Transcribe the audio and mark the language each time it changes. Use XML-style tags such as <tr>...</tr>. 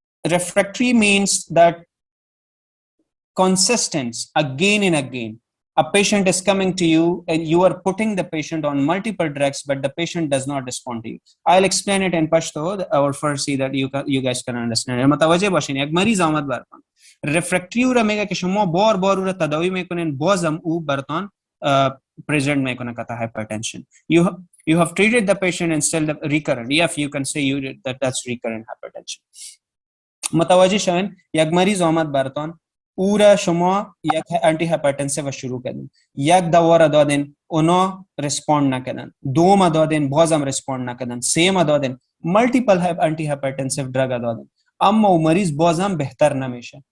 <en>Refractory means that consistent again and again. A patient is coming to you and you are putting the patient on multiple drugs, but the patient does not respond to you. I'll explain it in Pashto or Farsi that you guys can understand.</en> <fa>متوجه باشین یک مریض آمد براتون رفرکتری او را میگه که شما بار او را تداوی میکنین بازم او براتون present میکنه کتا hypertension.</fa> <en>You have treated the patient and still recurrent. Yes, you can say that's recurrent hypertension.</en> <fa>متوجه شوین یک مریض آمد براتون او را شما یک انتی هایپرتنسیو شروع کردین، یک دوا را دادین اونا ریسپاند نکردن، دوم دادین بازم ریسپاند نکردن، سیم دادین، مالتیپل انتی هایپرتنسیو درگ دادین، اما او مریض بازم بهتر نمیشه.</fa>